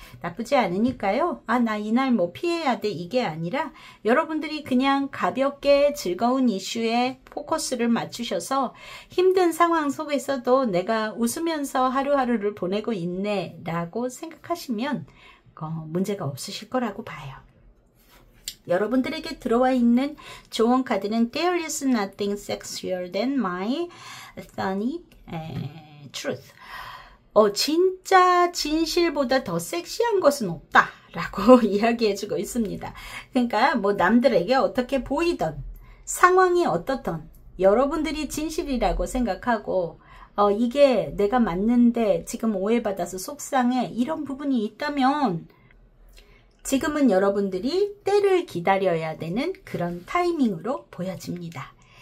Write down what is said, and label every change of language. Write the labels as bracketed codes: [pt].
[ko] 나쁘지 않으니까요. 아, 나 이날 뭐 피해야 돼 이게 아니라 여러분들이 그냥 가볍게 즐거운 이슈에 포커스를 맞추셔서 힘든 상황 속에서도 내가 웃으면서 하루하루를 보내고 있네 라고 생각하시면 문제가 없으실 거라고 봐요. [en] 여러분들에게 들어와 있는 조언 카드는 There is nothing sexier than my funny truth. [ko] 진짜 진실보다 더 섹시한 것은 없다 라고 이야기해주고 있습니다. 그러니까 뭐 남들에게 어떻게 보이던 상황이 어떻던 여러분들이 진실이라고 생각하고 이게 내가 맞는데 지금 오해받아서 속상해 이런 부분이 있다면 지금은 여러분들이 때를 기다려야 되는 그런 타이밍으로 보여집니다.